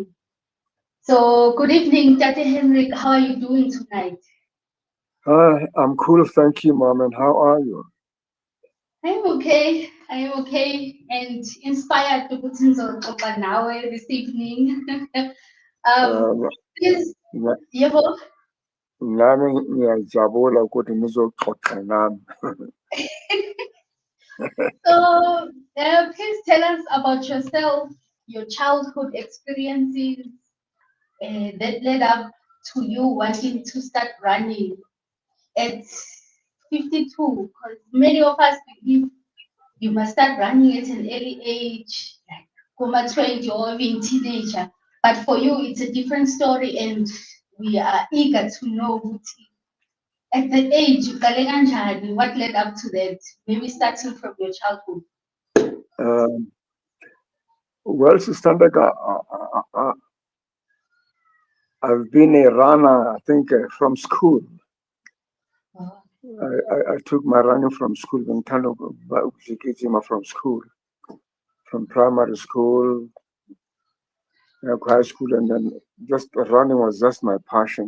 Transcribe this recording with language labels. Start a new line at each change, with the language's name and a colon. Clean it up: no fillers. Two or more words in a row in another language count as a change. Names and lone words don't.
English: So, good evening, Tate Hendrick. How are you doing tonight? Hi, I'm cool, thank you, Mom. And how are you? I am okay. I am okay and inspired to put in now this evening. um, Um, please, na-
Zulu: Yebo, nami ngiyajabula ukuthi nizoxoxa nami.
English: so, please tell us about yourself, your childhood experiences that led up to you wanting to start running at 52. Because many of us believe you must start running at an early age, like Kuma 20 or even teenager. But for you, it's a different story, and we are eager to know at the age,
Zulu: uqale kanjani,
English: what led up to that, maybe starting from your childhood. Um, well, Sister Ndeka, I've been a runner, I think, from school. Oh, I took my running from school, from school, from primary school, high school, and then just running was just my passion.